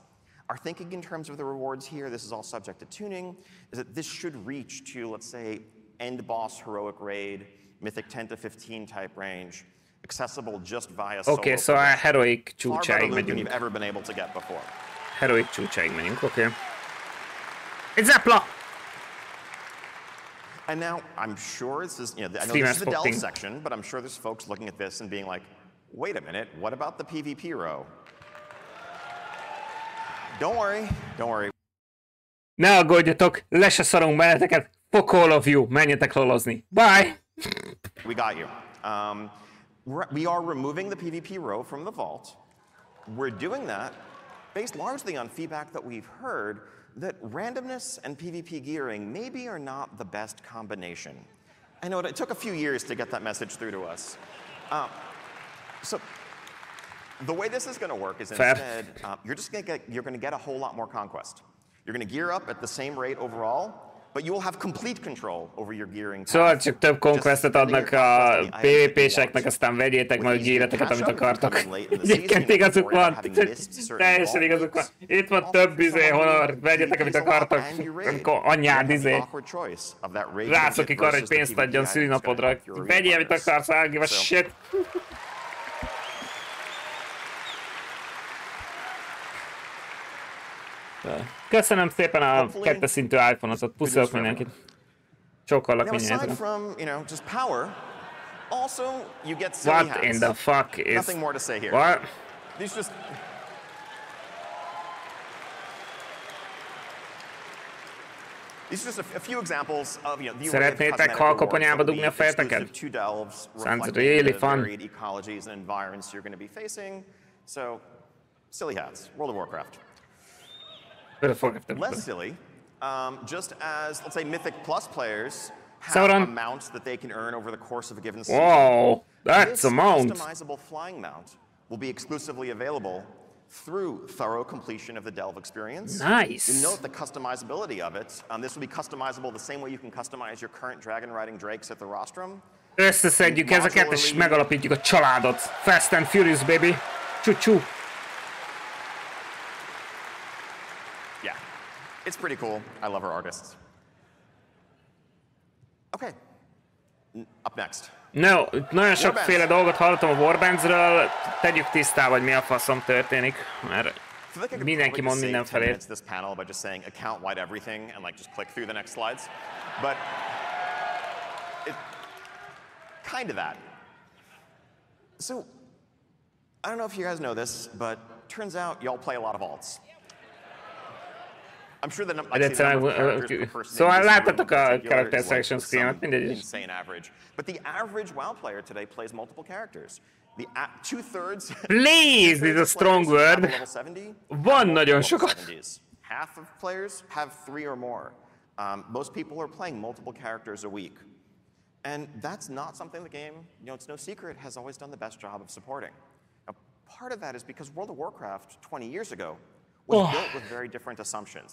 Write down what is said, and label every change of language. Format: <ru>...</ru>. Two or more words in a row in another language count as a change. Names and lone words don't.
<en>Our thinking in terms of the rewards here, this is all subject to tuning, is that this should reach to, let's say, end boss heroic raid, mythic 10 to 15 type range, accessible just via solo. Okay, so</en> <hu>a heroic csúcsáig megyünk.</hu> <en>You've ever been able to get before.</en> <hu>Heroic csúcsáig megyünk, oké. Egy Zepla!</hu> <en>And now, I'm sure this is, I know this is the delve section, but I'm sure there's folks looking at this and being like, wait a minute, what about the PvP row? Don't worry.</en> <hu>Ne aggódjatok, le se szarunk benneteket,</hu> <en>fuck all of you,</en> <hu>menjetek lolozni.</hu> <en>Bye! We got you. we are removing the PvP row from the vault. We're doing that based largely on feedback that we've heard that randomness and PvP gearing maybe are not the best combination. I know it took a few years to get that message through to us. So the way this is going to work is instead, you're going to get a whole lot more conquest. You're going to gear up at the same rate overall, but you will have complete control over your gearing.</en> <hu>Szóval csak több conquestet adnak a PvP-seknek, aztán vegyétek majd gíreteket, amit akartok. Egyébként igazuk van, teljesen igazuk van. Itt van több honor, vegyetek, amit akartok, amikor anyád rászokik arra, hogy pénzt adjon szülinapodra. Vegyél, amit akarsz,</hu> <en>I give a shit.</en> <hu>Köszönöm szépen a 2. szintű iPhone-ot, puszolok mindenkit. Csókollak mindjárt.</hu> <en>What in the fuck is... What?</en> <hu>Szeretnétek halkaponyába dugni a fejeteket?</hu> <en>Sounds really fun. Silly hats, World of Warcraft. Less silly, just as, let's say, Mythic Plus players have a mount that they can earn over the course of a given season. Whoa, that's a mount. This customizable flying mount will be exclusively available through thorough completion of the Delve experience. Nice. You note the customizability of it. This will be customizable the same way you can customize your current dragon riding drakes at the rostrum.</en> <hu>Összeszedjük ezeket és megalapítjuk a családot.</hu> <en>Fast and Furious, baby. Csú-csú. It's pretty cool. I love our artists. Okay. Up next. No,</en> <hu>nagyon sokféle dolgot hallottam a Warbandsről. Tegyük tisztába, hogy mi a faszom történik, mert mindenki mond mindenfelé.</hu> <en>This panel by just saying account wide everything and like just click through the next slides. But it kind of that. So I don't know if you guys know this, but turns out y'all play a lot of alts. I'm sure the number of characters</en> <hu>Szóval láttatok a</hu> <en>character selection screen-et,</en> <hu>mindegy.</hu> <en>Insane average. But the average WoW player today plays multiple characters. The 2/3 Please is a strong word.</en> <hu>Van nagyon sokat.</hu> <en>Half of players have 3 or more. Most people are playing multiple characters a week. And that's not something the game, it's no secret, has always done the best job of supporting. Now, part of that is because World of Warcraft 20 years ago was built with very different assumptions.</en>